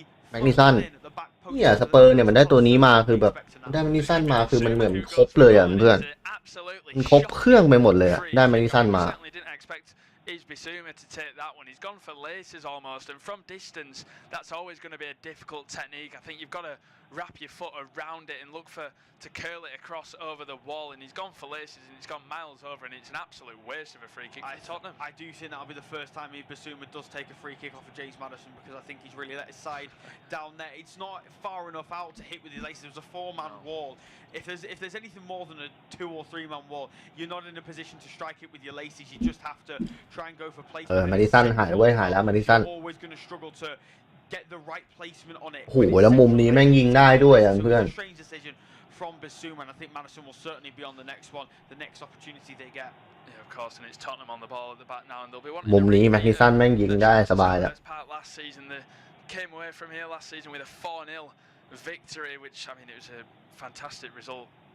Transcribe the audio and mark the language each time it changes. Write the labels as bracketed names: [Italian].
[Thai] แม็กนิสันเนี่ยสเปอร์เนี่ยมันได้ตัวนี้มาคือแบบได้แม็กนิสันมาคือมันเหมือนครบเลยอ่ะเพื่อนมันครบเครื่องไปหมดเลยอ่ะได้แม็กนิสันมา [English] is Bissouma to take that one. He's gone for laces almost, and from distance, that's always going to be a difficult technique. I think you've got to wrap your foot around it and look to curl it across over the wall, and he's gone for laces and he's gone miles over, and it's an absolute waste of a free kick for Tottenham. I do think that'll be the first time Bissouma does take a free kick off of James Maddison, because I think he's really let his side down there. It's not far enough out to hit with his laces. It was a 4-man wall. If there's anything more than a 2 or 3-man wall, you're not in a position to strike it with your laces. You just have to try and go for placement. [Thai] มาดิสันหายเว้ยหายแล้วมาดิสัน [English] Always going to struggle to get the right placement on it. [Thai] โอ้โหแล้วมุมนี้แม่งยิงได้ด้วยอ่ะเพื่อน [English] Strange decision from Bissouma, and I think Maddison will certainly be on the next one, the next opportunity they get. Yeah, of course, and it's Tottenham on the ball at the back now, and they'll be wanting [Thai] มุมนี้แม็กนิสันแม่งยิงได้สบายแล้ว [English] Last season, they came away from here last season with a 4-0 victory, which I mean it was a fantastic result.